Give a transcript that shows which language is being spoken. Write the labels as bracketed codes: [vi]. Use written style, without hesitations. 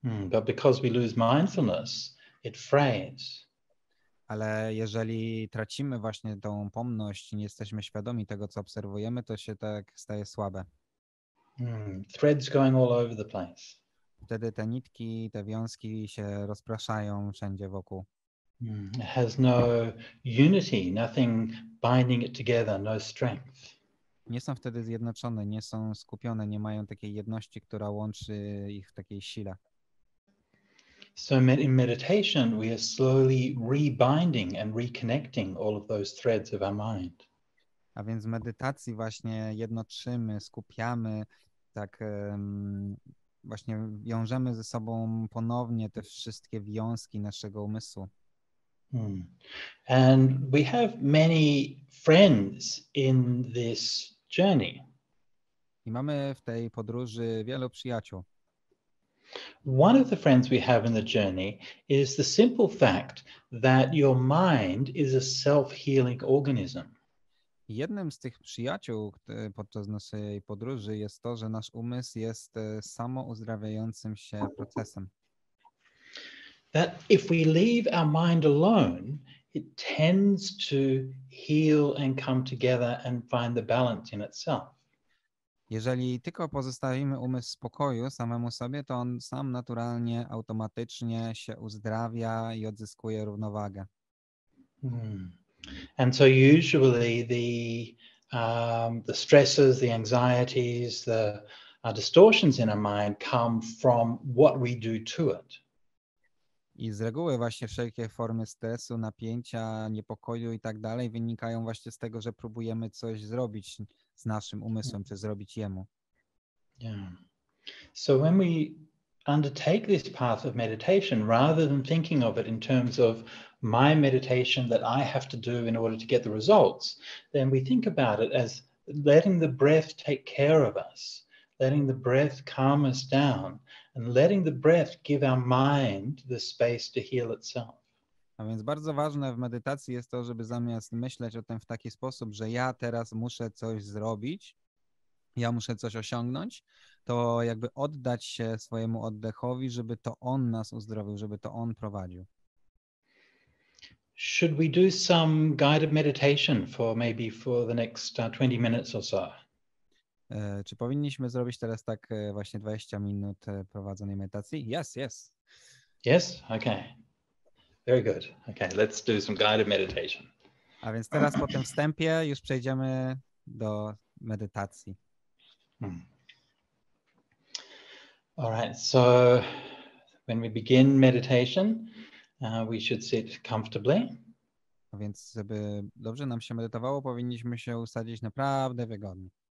[en] But because we lose mindfulness, it frays. [pl] Ale jeżeli tracimy właśnie tą pomność i nie jesteśmy świadomi tego, co obserwujemy, to się tak staje słabe. [en] Threads going all over the place. [pl] Wtedy te nitki, te wiązki się rozpraszają wszędzie wokół. [en] It has no unity, nothing binding it together, no strength. [pl] Nie są wtedy zjednoczone, nie są skupione, nie mają takiej jedności, która łączy ich w takiej sile. [en] So in meditation, we are slowly rebinding and reconnecting all of those threads of our mind. [pl] A więc w medytacji właśnie jednoczymy, skupiamy, tak właśnie wiążemy ze sobą ponownie te wszystkie wiązki naszego umysłu. [en] And we have many friends in this journey. [pl] I mamy w tej podróży wielu przyjaciół. [en] One of the friends we have in the journey is the simple fact that your mind is a self-healing organism. [pl] Jednym z tych przyjaciół podczas naszej podróży jest to, że nasz umysł jest samouzdrawiającym się procesem. [en] That if we leave our mind alone, it tends to heal and come together and find the balance in itself. [pl] Jeżeli tylko pozostawimy umysł w spokoju samemu sobie, to on sam naturalnie, automatycznie się uzdrawia i odzyskuje równowagę. [en] And so usually the stresses, the anxieties, the distortions in our mind come from what we do to it. [pl] I z reguły właśnie wszelkie formy stresu, napięcia, niepokoju i tak dalej wynikają właśnie z tego, że próbujemy coś zrobić z naszym umysłem, czy zrobić jemu. [en] Yeah. So when we undertake this path of meditation, rather than thinking of it in terms of my meditation that I have to do in order to get the results, then we think about it as letting the breath take care of us, letting the breath calm us down, and letting the breath give our mind the space to heal itself. [pl] A więc bardzo ważne w medytacji jest to, żeby zamiast myśleć o tym w taki sposób, że ja teraz muszę coś zrobić, ja muszę coś osiągnąć, to jakby oddać się swojemu oddechowi, żeby to on nas uzdrowił, żeby to on prowadził. [en] Should we do some guided meditation for the next 20 minutes or so? [pl] Czy powinniśmy zrobić teraz tak właśnie 20 minut prowadzonej medytacji? [en] Yes, yes. Yes? Okay. Very good. Okay, let's do some guided meditation. [pl] A więc teraz po tym wstępie już przejdziemy do medytacji. [en] All right, so when we begin meditation, we should sit comfortably. [pl] A więc żeby dobrze nam się medytowało, powinniśmy się usadzić naprawdę wygodnie.